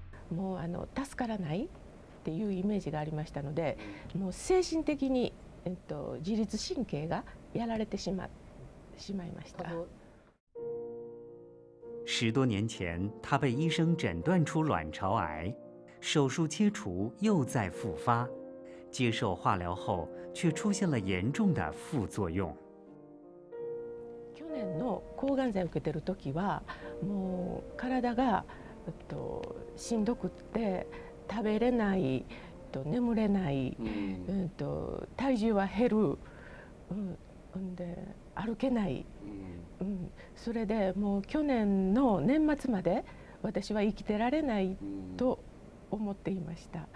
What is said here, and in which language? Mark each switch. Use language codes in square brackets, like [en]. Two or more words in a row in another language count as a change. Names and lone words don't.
[ja] もう助からないっていうイメージがありましたので、もう精神的に、自律神経がやられてしまいました。 [zh] 10 多年前，他被医生诊断出卵巢癌，手术切除又再复发，接受化疗后却出现了严重的副作用。 [ja] 去年の抗がん剤を受けてる時はもう体がしんどくって食べれない、眠れない、体重は減る、で歩けない、それでもう去年の年末まで私は生きてられないと思っていました。